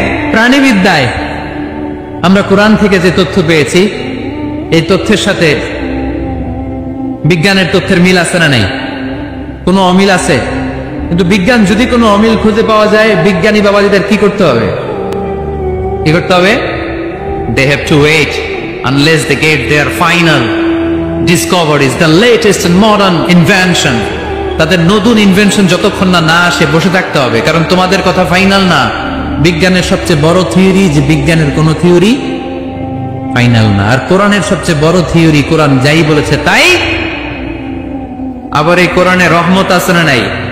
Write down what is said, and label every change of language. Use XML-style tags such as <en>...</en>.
<bn>প্রাণীবিদ্যায় আমরা কোরআন থেকে যে তথ্য পেয়েছি, এই তথ্যের সাথে বিজ্ঞানের তথ্যের মিল আছে না নেই? কোনো অমিল আছে? কিন্তু বিজ্ঞান যদি কোনো অমিল খুঁজে পাওয়া যায়, বিজ্ঞানী বাবাজিদের কি করতে হবে? কি করতে হবে?</bn> <en>They have to wait unless they get their final discoveries, the latest and modern invention.</en> <bn>তাদের নতুন ইনভেনশন যতক্ষণ না আসে বসে থাকতে হবে, কারণ তোমাদের কথা ফাইনাল না। বিজ্ঞানের সবচেয়ে বড় থিওরি যে বিজ্ঞানের কোন থিওরি ফাইনাল না। আর কোরআনের সবচেয়ে বড় থিওরি, কোরআন যাই বলেছে তাই। আবার এই কোরআনে রহমত আছে না নাই?</bn>